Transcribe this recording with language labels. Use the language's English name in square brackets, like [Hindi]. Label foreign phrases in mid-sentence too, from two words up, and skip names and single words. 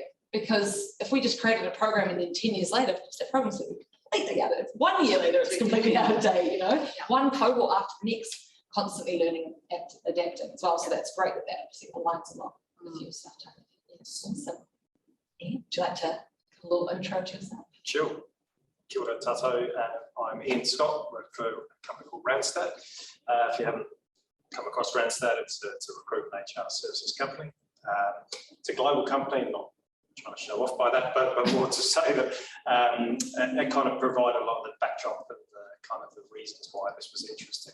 [English] Because if we just created a program and then 10 years later, of course, that program's completely out of date. 1 year later, it's completely out of date, One cohort after the next, constantly learning and adapting as well. So that's great that obviously aligns a lot with your stuff, Tony. Yes, awesome. Ian, would you like to have a little intro to yourself? Sure. [Māori] Kia ora tātou. [English] I'm Ian Scott, work for a company called Randstad. If you haven't come across Randstad, it's a recruitment HR services company. It's a global company, I'm not trying to show off by that, but more to say that it kind of provided a lot of the backdrop and kind of the reasons why this was interesting.